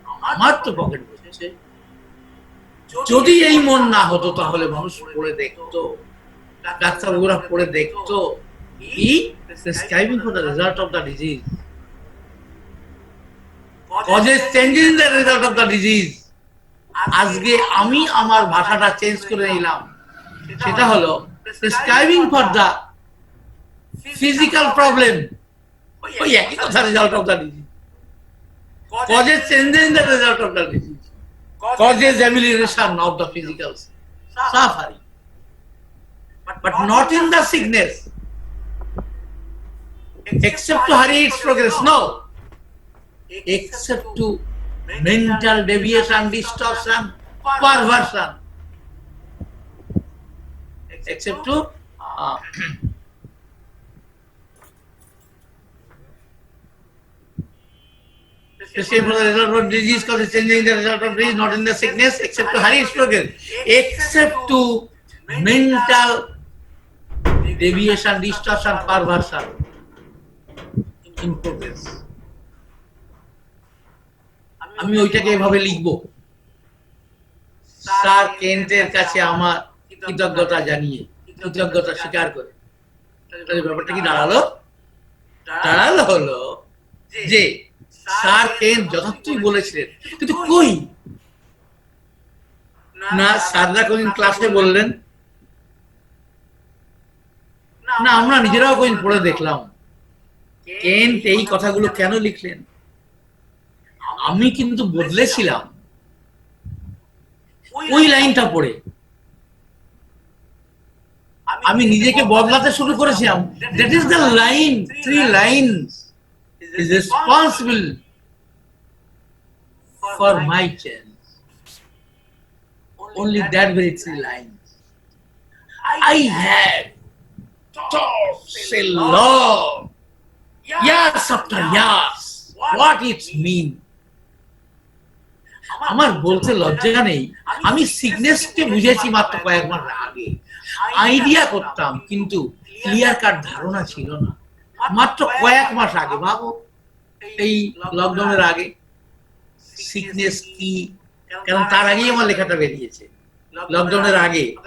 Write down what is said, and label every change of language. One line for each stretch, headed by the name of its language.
Bangla: আমার তো পকেট বসেছে। যদি এই মন না হতো তাহলে মানুষ পড়ে দেখতো, ডাক্তারবাবুরা পড়ে দেখতো কি
English: prescribing for the result of the disease,
Bangla: causes changes in the result of the disease. আজকে আমি আমার ভাষাটা চেঞ্জ করে নিলাম, সেটা হলো
English: Prescribing for the physical problem.
Bangla: ওই একই কথা,
English: Result of the disease, causes changes in the result of the disease. causes amelioration of the physical suffering, but not in the sickness, except to hurry its progress. No, except to mental deviation, distortion, perversion, except to the same for the result of disease, cause changing the result of disease, not in the sickness, except to hurry its progress, except to mental deviation, distortion, perversion in progress.
Bangla: আমি ওইটাকে এভাবে লিখবো, sir কেন্টের কাছে আমার কৃতজ্ঞতা জানিয়ে, কৃতজ্ঞতা স্বীকার করে। তাহলে ব্যাপারটা কি দাঁড়ালো? দাঁড়ালো হলো যে স্যার কেন্ট যথার্থই বলেছিলেন, কিন্তু কই না স্যাররা কোনদিন ক্লাসে বললেন না, আমরা নিজেরাও কোনদিন পড়ে দেখলাম কেন্ট এই কথাগুলো কেন লিখলেন। আমি কিন্তু বদলেছিলাম ওই লাইনটা পড়ে, আমি নিজেকে বদলাতে শুরু করেছিলাম।
English: That is the line, 3 lines is responsible for my change. Only that very 3 lines. I have thought a lot, years after years, what it mean.
Bangla: আমার বলতে লজ্জা নেই, আমি সিকনেসকে বুঝেছি মাত্র কয়েক মাস আগে, আইডিয়া করতাম কিন্তু ক্লিয়ার কাট ধারণা ছিল না মাত্র কয়েক মাস আগে। ভাবো এই লকডাউনের আগে সিকনেস কি, কারণ তার আগেই আমার লেখাটা বেরিয়েছে, লকডাউনের আগে।